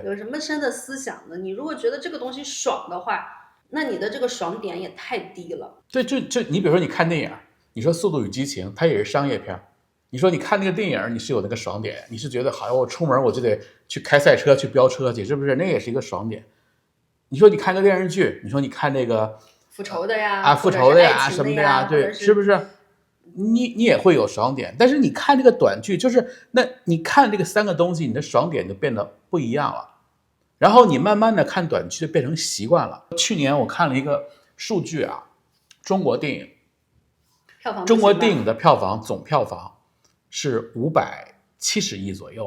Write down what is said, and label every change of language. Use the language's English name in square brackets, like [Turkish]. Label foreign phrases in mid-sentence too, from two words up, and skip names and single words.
[Chinese] 有什麼深的思想呢？你如果覺得這個東西爽的話，那你的這個爽點也太低了。對，就你比如說你看電影，你說《速度與激情》，它也是商業片，你說你看那個電影，你是有那個爽點，你是覺得好像我出門我就得去開賽車去飆車去，是不是？那也是一個爽點。你說你看個電視劇，你說你看那個。復仇的呀，復仇的呀，什麼的呀，对，是不是？你也會有爽點，但是你看這個短劇，就是那你看這個三個東西，你的爽點就變得不一樣了。然後你慢慢的看短劇就變成習慣了。去年我看了一個數據啊，中國電影的票房總票房是570億左右。